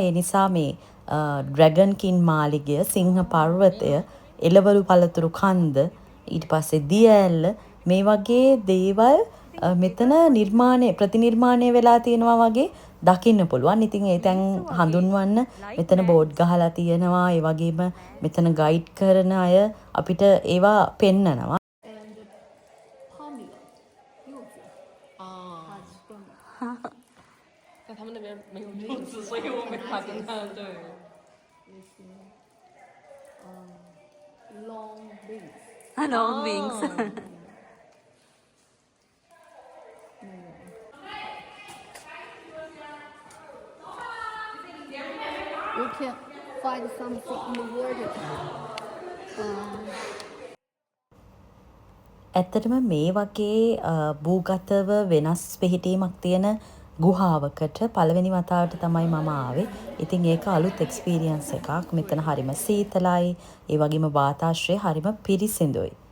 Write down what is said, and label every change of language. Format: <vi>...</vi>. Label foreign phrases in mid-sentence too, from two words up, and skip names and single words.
<si>ඒ නිසා මේ ඩ්‍රැගන් කින් මාලිගය, සිංහ පර්වතය, එළවලු පළතුරු කන්ද, ඊට පස්සේ දිය ඇල්ල මේ වගේ දේවල් මෙතන ප්‍රතිනිර්මාණය වෙලා තියෙනවා වගේ දකින්න පුළුවන්. ඉතින් ඒ තැන් හඳුන්වන්න මෙතන බෝඩ් ගහලා තියෙනවා. ඒ වගේම මෙතන ගයිඩ් කරන අය අපිට ඒවා පෙන්නනවා.</si> <zh>但他们那边没有柚子，所以我没法跟他对。</zh> <en>Long wings. Long wings. You can find something in the water.</en> <si>ඇත්තටම මේ වගේ භූගතව වෙනස් පිහිටීමක් තියෙන ගුහාවකට පළවෙනි වතාවට තමයි මම ආවේ. ඉතින් ඒක අලුත් එක්ස්පීරියන්ස් එකක්. මෙතන හරිම සීතලයි. ඒ වගේම වාතාශ්‍රය හරිම පිරිසිදුයි.</si>